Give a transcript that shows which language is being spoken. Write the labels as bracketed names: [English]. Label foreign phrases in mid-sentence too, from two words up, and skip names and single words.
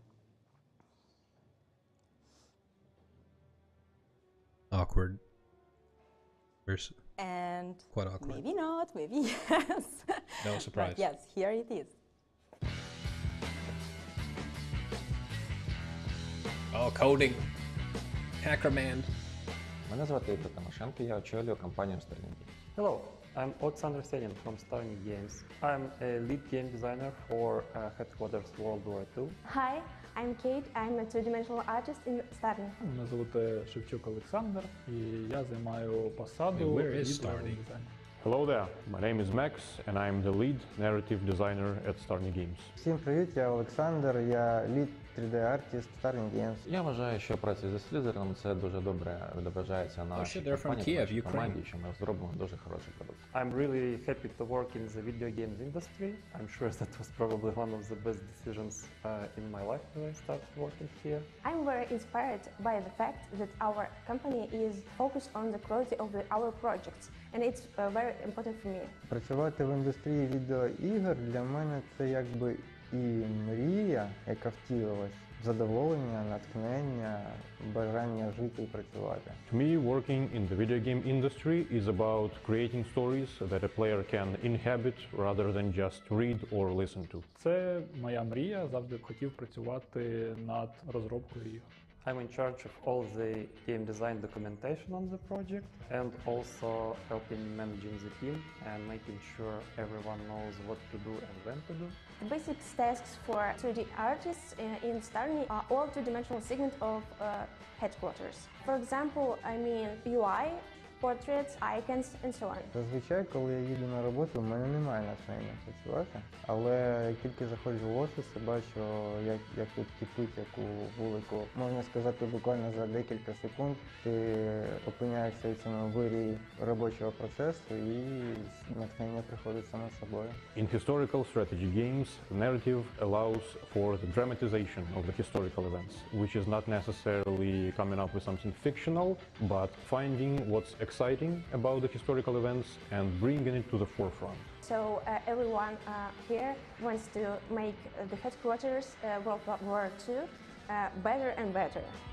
[English] Awkward. And quite awkward. Maybe not, maybe yes. No surprise. But yes, here it is. Oh, coding. Hackerman. [Ukrainian] Мене звати Ігор Тимошенко, я очолюю компанію Starny Games. [English] Hello, I'm Alexander Senin from Starny Games. I'm a lead game designer for Headquarters World War II. Hi, I'm Kate. I'm a two-dimensional artist in Starny. [Ukrainian] Мене звати Шевчук Олександр, і я займаю посаду [English] Where is Starny? Hello there, my name is Max and I'm the lead narrative designer at Starny Games. [Ukrainian] Всім привіт, я Олександр, я лід [English] 3D Artist, [Ukrainian] Starling Games. Я вважаю, що праця зі Slitherine це дуже добре відображається на нашій [English] they're from [Ukrainian] компанії, [English] Kiev, [Ukrainian] нашій [English] Ukraine. [Ukrainian] команді, що ми зробимо дуже хороший продукт. [English] I'm really happy to work in the video games industry. I'm sure that was probably one of the best decisions in my life when I started working here. I'm very inspired by the fact that our company is focused on the quality of our projects, and it's very important for me. [Ukrainian] Працювати в індустрії відеоігор для мене це якби і мрія, яка втілилась, задоволення, натхнення, бажання жити і працювати. [English] To me, working in the video game industry is about creating stories that a player can inhabit rather than just read or listen to. [Ukrainian] Це моя мрія, завжди хотів працювати над розробкою ігор. [English] I'm in charge of all the game design documentation on the project and also helping managing the team and making sure everyone knows what to do and when to do. The basic tasks for 3D artists in Starling are all two-dimensional segment of headquarters. For example, I mean UI, portraits, icons, and so on. [Ukrainian] Зазвичай, коли я їду на роботу, в мене немає натхнення працювати, але як тільки заходжу в офіс, я бачу, як тут кипить, яку вулику. Можна сказати, буквально за декілька секунд ти опиняєшся в цьому вирі робочого процесу і натхнення приходить само собою. [English] In historical strategy games, the narrative allows for the dramatization of the historical events, which is not necessarily coming up with something fictional, but finding what's exciting about the historical events and bringing it to the forefront. So everyone here wants to make the headquarters World War II better and better.